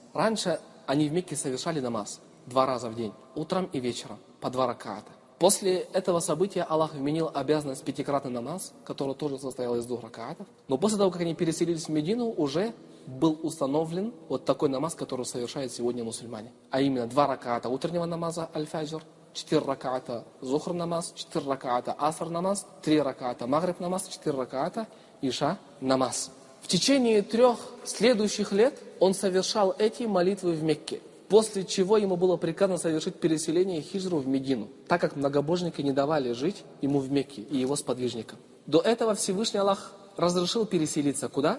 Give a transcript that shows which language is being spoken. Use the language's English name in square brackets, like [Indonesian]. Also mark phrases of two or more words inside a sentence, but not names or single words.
[Russian] Раньше они в Мекке совершали намаз 2 раза в день, утром и вечером, по 2 ракаата. После этого события Аллах вменил обязанность 5-кратный намаз, который тоже состоял из 2 ракаатов. Но после того, как они переселились в Медину, уже был установлен вот такой намаз, который совершают сегодня мусульмане. А именно 2 ракаата утреннего намаза аль-фаджр, 4 ракаата зухр намаз, 4 ракаата аср намаз, 3 ракаата магриб намаз, 4 ракаата иша намаз. В течение 3 следующих лет он совершал эти молитвы в Мекке. После чего ему было приказано совершить переселение хиджру в Медину, так как многобожники не давали жить ему в Мекке и его сподвижникам. До этого Всевышний Аллах разрешил переселиться куда?